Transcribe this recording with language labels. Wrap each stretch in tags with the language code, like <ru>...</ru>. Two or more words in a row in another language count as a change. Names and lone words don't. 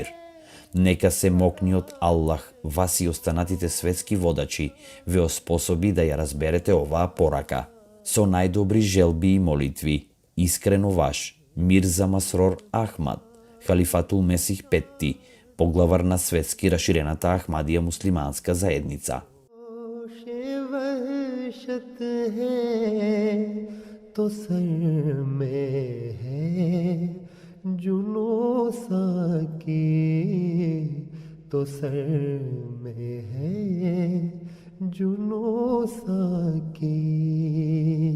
<mk>Нека се мокниот Аллах, вас и останатите светски водачи ве оспособи да ја разберете оваа порака. Со најдобри желби и молитви, искрено ваш, Мирза Масрор Ахмад, Халифатул Месих Петти, поглавар на светски раширената Ахмадија муслиманска заедница.</mk> <ur>تو سر میں ہے جنون ساقی، تو سر میں ہے جنون ساقی.</ur>